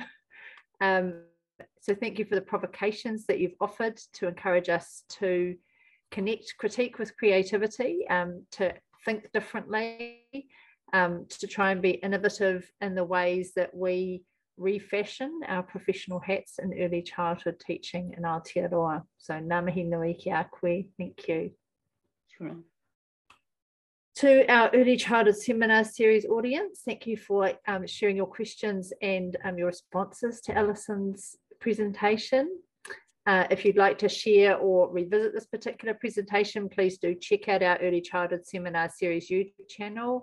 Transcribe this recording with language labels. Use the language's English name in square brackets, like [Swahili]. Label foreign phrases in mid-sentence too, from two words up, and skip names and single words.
[English] So thank you for the provocations that you've offered to encourage us to critique with creativity, to think differently, to try and be innovative in the ways that we refashion our professional hats in early childhood teaching in Aotearoa. [Māori] So ngā mihi nui ki a koe. [English] Thank you. Sure. To our early childhood seminar series audience, thank you for sharing your questions and your responses to Alison's presentation. If you'd like to share or revisit this particular presentation, please do check out our Early Childhood Seminar Series YouTube channel.